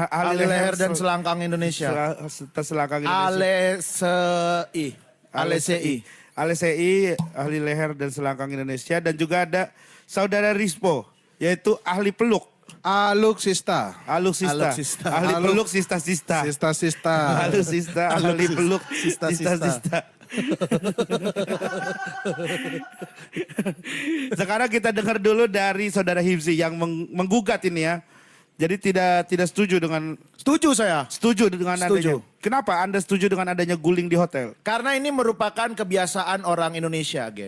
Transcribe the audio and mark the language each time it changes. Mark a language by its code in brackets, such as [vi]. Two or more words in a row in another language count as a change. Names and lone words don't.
[id] Ahli leher dan selangkang Indonesia. Selangkang Indonesia. ALSI. ALSI, ahli leher dan selangkang Indonesia. Dan juga ada saudara Rispo, yaitu ahli peluk. Aluksista. Aluksista. Aluksista. Ahli peluk sista-sista. Sista-sista. Aluksista, ahli peluk Sista-sista. sista-sista. Sekarang kita dengar dulu dari saudara Hibzi yang menggugat ini ya. Jadi tidak setuju dengan Setuju saya. adanya. Kenapa Anda setuju dengan adanya guling di hotel? Karena ini merupakan kebiasaan orang Indonesia, Gen.